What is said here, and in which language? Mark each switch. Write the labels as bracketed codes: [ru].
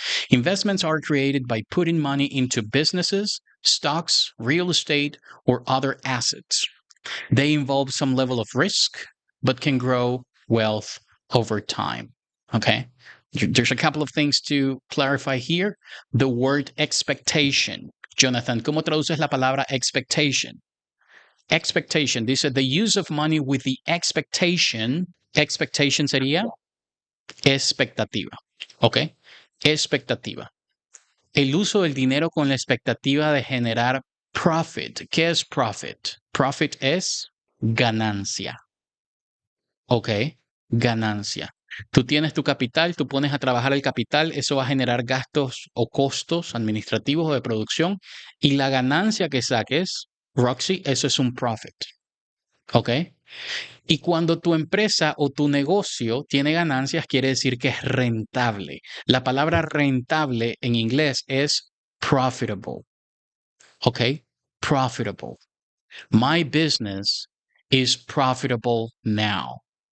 [en] Investments are created by putting money into businesses, stocks, real estate, or other assets. They involve some level of risk, but can grow wealth over time. Okay. There's a couple of things to clarify here. The word expectation. Jonathan, ¿cómo traduces la palabra expectation? Expectation. [es] Dice [en] the use of money with the expectation. [es] Expectation sería expectativa. Ok. Expectativa. El uso del dinero con la expectativa de generar profit. ¿Qué es profit? Profit es ganancia. Ok, ganancia. Tú tienes tu capital, tú pones a trabajar el capital, eso va a generar gastos o costos administrativos o de producción y la ganancia que saques, Roxy, eso es un profit. ¿Ok? Y cuando tu empresa o tu negocio tiene ganancias, quiere decir que es rentable. La palabra rentable en inglés es profitable. ¿Ok? Profitable. [en] My business is profitable now.